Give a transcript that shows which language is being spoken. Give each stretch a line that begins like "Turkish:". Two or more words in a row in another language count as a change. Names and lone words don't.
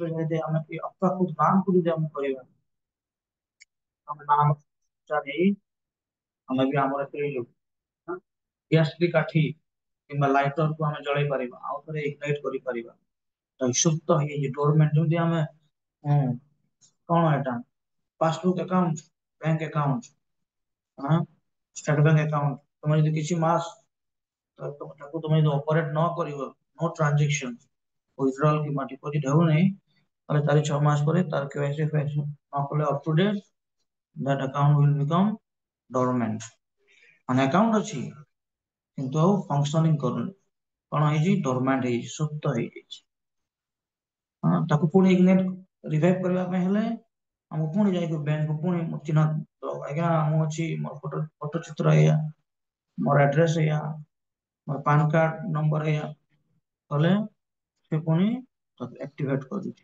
Odia: ତ ଯଦି ଆମେ ଅପ୍ରାକୃତ ନାମକୁ ଯଦି ଆମେ କରିବା, ଆମେ ନାମ ଚାଲି ଆମେ ବି ଆମର ଗ୍ୟାସ କାଠି କିମ୍ବା ଲାଇଟରକୁ ଆମେ ଜଳେଇ ପାରିବା, ଆଉ ଥରେ ଇଗ୍ନାଇଟ କରିପାରିବା। ସୁପ୍ତ ହେଇଯାଇଛି ଡୋରମେଟ ଯେମିତି ଆମେ କଣ ଏଟା
English: passbook account, bank account, State Bank account,
Odia: ତମେ ଯଦି କିଛି ମାସ ତାକୁ ତମେ ଯଦି ଅପରେଟ ନ କରିବ,
English: no transaction withdrawal
Odia: କିମ୍ବା ଡିପୋଜିଟ ହେଉନି, ତାହେଲେ 4-6 ମାସ ପରେ ତାର KYC ନ କଲେ
English: up to date, that account will become dormant।
Odia: ମାନେ ଆକାଉଣ୍ଟ ଅଛି କିନ୍ତୁ ଆଉ ଫଙ୍କସନିଂ କରୁନି, କଣ ହେଇଛି? ଡୋରମାଣ୍ଟ ହେଇଛି, ସୁପ୍ତ ହେଇଯାଇଛି। ତାକୁ ପୁଣି
English: ignite revive
Odia: କରିବା ପାଇଁ ହେଲେ ଆମକୁ ପୁଣି ଯାଇକି ବ୍ୟାଙ୍କକୁ ପୁଣି ଚିହ୍ନ ଆଜ୍ଞା ମୁଁ ଅଛି, ମୋର ଫଟୋ ଚିତ୍ର ଏଇଆ, ମୋର ଆଡ୍ରେସ ଏଇଆ, ମୋର
English: PAN card number
Odia: ଏଇଆ କଲେ ସେ ପୁଣି ଆକ୍ଟିଭେଟ କରୁଛି।